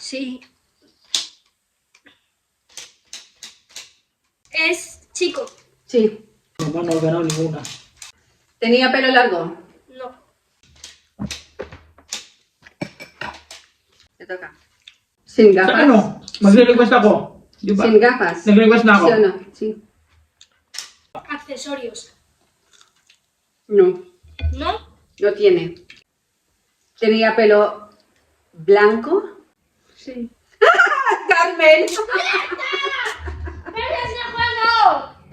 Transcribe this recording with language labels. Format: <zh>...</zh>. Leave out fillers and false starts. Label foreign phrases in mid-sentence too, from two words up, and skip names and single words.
<es>Sí. Es chico. Sí. No he ganado ninguna. ¿Tenía pelo largo? No. Te toca. ¿Sin</es> <tl>Sa</tl> <es>gafas?</es> <tl>ano? Magre-request ako. Di ba?</tl> <es>¿Sin gafas?</es> <tl>Nag-request na ako.</tl> <es>¿Sí o no? Sí. Accesorios. No. ¿No? No tiene. ¿Tenía pelo blanco? Sí. ¡Carmen! ¡Pero es el juego!</es>